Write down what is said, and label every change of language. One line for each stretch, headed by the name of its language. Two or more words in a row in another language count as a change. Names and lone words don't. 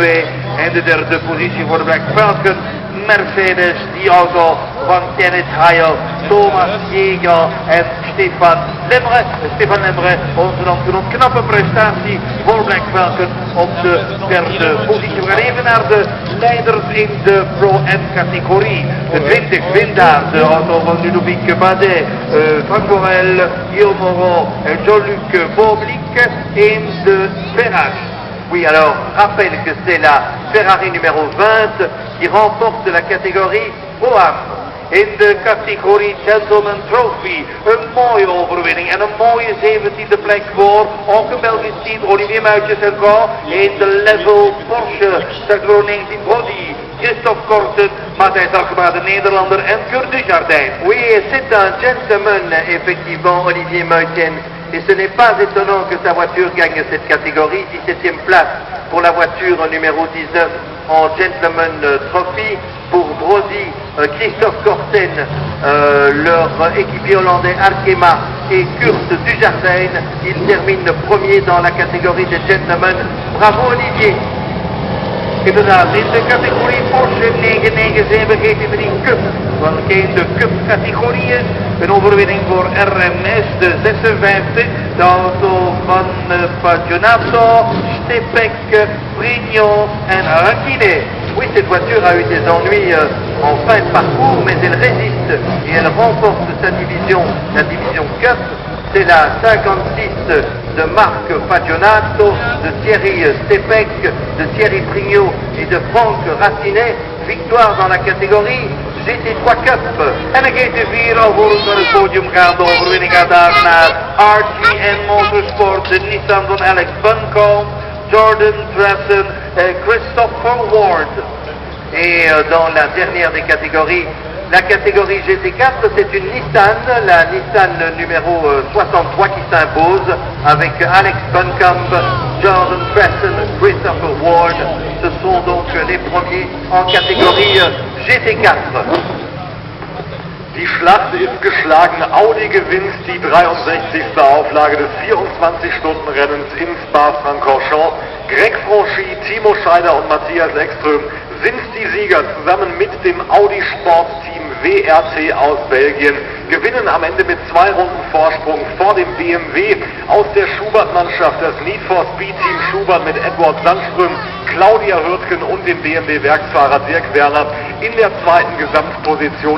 Dutch: En de derde positie voor de Black Falcon, Mercedes, die auto van Kenneth Heil, Thomas Jäger en Stefan Lemre. Onze dan een knappe prestatie voor Black Falcon op de derde positie. We gaan even naar de leiders in de Pro-M-categorie. De 20 wint daar de auto van Ludovic Badet, Franck Borel, Guillaume Moreau en Jean-Luc Boblik in de Ferrari.
French: Oui, alors, rappelle que c'est la Ferrari numéro 20 qui remporte la catégorie Pro-Am.
Dutch: In de categorie Gentleman Trophy, een mooie overwinning en een mooie 17e plek voor ook een Belgisch team, Olivier Muitjes en Co. In de level Porsche, sector 19 Brody, Christophe Korten, Matthijs Alkema, de Nederlander en Kurt Dujardin.
French: Oui, c'est un gentleman, effectivement, Olivier Meuthen. Et ce n'est pas étonnant que sa voiture gagne cette catégorie, 17e place pour la voiture numéro 19 en Gentleman Trophy. Pour Brody, Christophe Korten, leur équipier hollandais Alkema et Kurt Dujardin, ils terminent premier dans la catégorie des Gentlemen. Bravo Olivier!
Dutch: Inderdaad, in de categorie Porsche 997 GT3 Cup, welke de Cup categorie is, een overwinning voor RMS, de 56, de auto van Pagionato, Stepek, Prigno en Rankine.
French: Oui, cette voiture a eu des ennuis en fin de parcours, mais elle résiste et elle remporte sa division, la division Cup. C'est la 56 de Marc Pagionato, de Thierry Stepek, de Thierry Prignot et de Franck Racinet. Victoire dans la catégorie GT3 Cup.
Dutch: En de GT4 alvorens naar het podium gaat. De overwinning gaat daar naar RGN Motorsport, de Nissan van Alex Buncombe, Jordan Dressen et Christopher Ward.
French: Et dans la dernière des catégories, la catégorie GT4, c'est une Nissan, la Nissan numéro 63 qui s'impose avec Alex Buncombe, Jordan Dressen, Christopher Ward. Ce sont donc les premiers en catégorie GT4.
German: Die Schlacht ist geschlagen. Audi gewinnt die 63. Auflage des 24-Stunden-Rennens in Spa-Francorchamps. Greg Franchi, Timo Scheider und Matthias Ekström sind die Sieger zusammen mit dem Audi Sportsteam WRT aus Belgien, gewinnen am Ende mit 2 Runden Vorsprung vor dem BMW aus der Schubert-Mannschaft, das Need for Speed Team Schubert mit Edward Sandström, Claudia Hürtgen und dem BMW-Werksfahrer Dirk Werner in der zweiten Gesamtposition.